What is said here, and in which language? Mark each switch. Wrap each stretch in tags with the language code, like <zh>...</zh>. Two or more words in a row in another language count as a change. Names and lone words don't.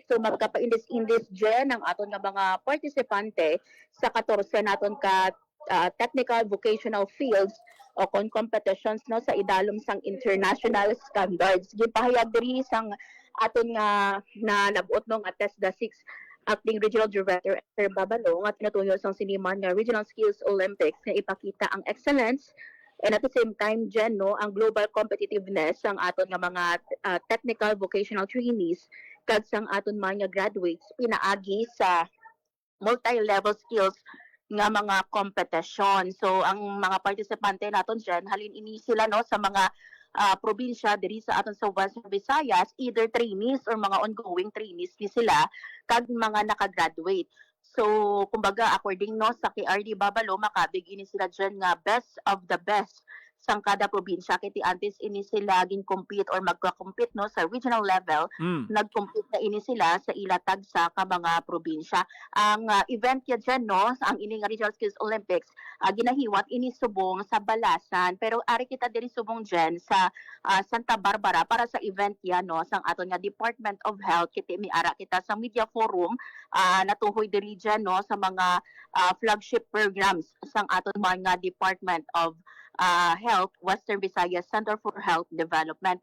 <hil>So magkapaindis-indis dyan ang aton nga mga partisipante sa 14 naton ka</hil> <en>technical vocational fields</en> <hil>o kon competitions sa idalom sang</hil> <en>international standards.</en> <hil>Gipahayag diri sang aton nga na nag-ut nga TESDA 6 Acting Regional Director Esther Babalo nga tinutuyo sang siniman nga Regional Skills Olympics nga ipakita ang</hil> <en>excellence and at the same time</en> <hil>ang</hil> <en>global competitiveness</en> <hil>sang aton nga mga</hil> <en>technical vocational trainees</en> <hil>kag sang aton mga graduates pinaagi sa</hil> <en>multi-level skills</en> <hil>nga mga kompetisyon. So ang mga partisipante naton dyan, halin ini sila sa mga probinsya diri sa aton sa Western Visayas,</hil> <en>either trainees or</en> <hil>mga</hil> <en>ongoing trainees</en> <hil>ni sila kag mga nakagraduate. So kumbaga according sa KRD Babalo, makabig ini sila dyan nga</hil> <en>best of the best</en> <hil>sang kada probinsya kiti antes ini sila gin-compete or magka-compete no sa</hil> <en>regional level,</en> <hil>nag-compete na ini sila sa ilatag sa ka mga probinsya. Ang event ya dyan no, ang ini nga Regional Skills Olympics, ginahiwat ini subong sa Balasan, pero ari kita diri subong dyan sa Santa Barbara para sa event yan no, sang aton nga Department of Health kiti miara kita sa media forum natuhoy diri dyan no sa mga</hil> <en>flagship programs</en> <hil>sang aton mga Department of Health, Western Visayas Center for Health Development.</hil>